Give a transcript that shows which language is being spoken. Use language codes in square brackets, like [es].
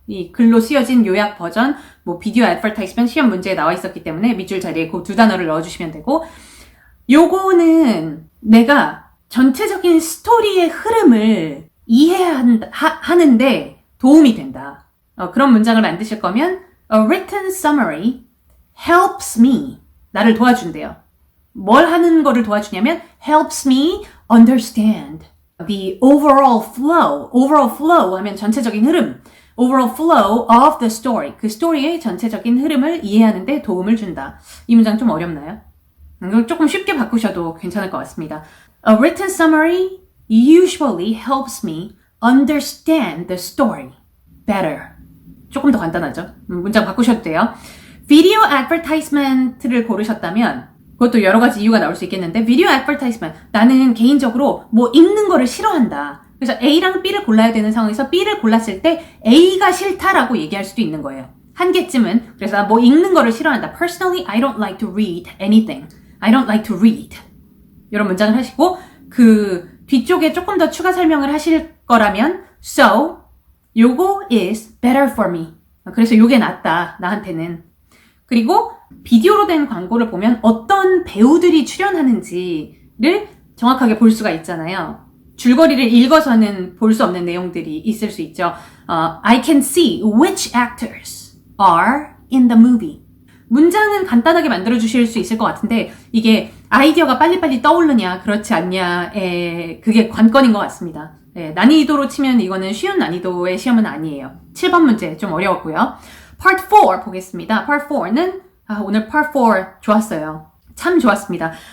[ko] 이 글로 쓰여진 요약 버전, 비디오 애드버타이즈먼트 시험 문제에 나와 있었기 때문에 밑줄 자리에 그 두 단어를 넣어 주시면 되고 요거는 내가 전체적인 스토리의 흐름을 이해하는데 도움이 된다. 그런 문장을 만드실 거면 [en] A written summary helps me. [ko] 나를 도와준대요. 뭘 하는 거를 도와주냐면 [en] helps me understand the overall flow. [ko] overall flow 하면 전체적인 흐름. [en] overall flow of the story. [ko] 그 스토리의 전체적인 흐름을 이해하는 데 도움을 준다. 이 문장 좀 어렵나요? 이걸 조금 쉽게 바꾸셔도 괜찮을 것 같습니다. [en] A written summary usually helps me understand the story better. [ko] 조금 더 간단하죠? 문장 바꾸셔도 돼요. 비디오 애드버타이즈먼트를 고르셨다면 그것도 여러 가지 이유가 나올 수 있겠는데 비디오 애드버타이즈먼트 나는 개인적으로 읽는 거를 싫어한다. 그래서 A랑 B를 골라야 되는 상황에서 B를 골랐을 때 A가 싫다라고 얘기할 수도 있는 거예요. 한 개쯤은. 그래서 읽는 거를 싫어한다. [en] Personally, I don't like to read anything. I don't like to read. [ko] 이런 문장을 하시고 그 뒤쪽에 조금 더 추가 설명을 하실 거라면 [en] So, [ko] 요거 [en] is better for me. [ko] 그래서 요게 낫다. 나한테는. 그리고 비디오로 된 광고를 보면 어떤 배우들이 출연하는지를 정확하게 볼 수가 있잖아요. 줄거리를 읽어서는 볼 수 없는 내용들이 있을 수 있죠. [en] I can see which actors are in the movie. [ko] 문장은 간단하게 만들어 주실 수 있을 것 같은데 이게 아이디어가 빨리빨리 떠오르냐 그렇지 않냐의 그게 관건인 것 같습니다. 네, 난이도로 치면 이거는 쉬운 난이도의 시험은 아니에요. 7번 문제 좀 어려웠고요. Part 4 보겠습니다. Part 4는 오늘 Part 4 좋았어요. 참 좋았습니다.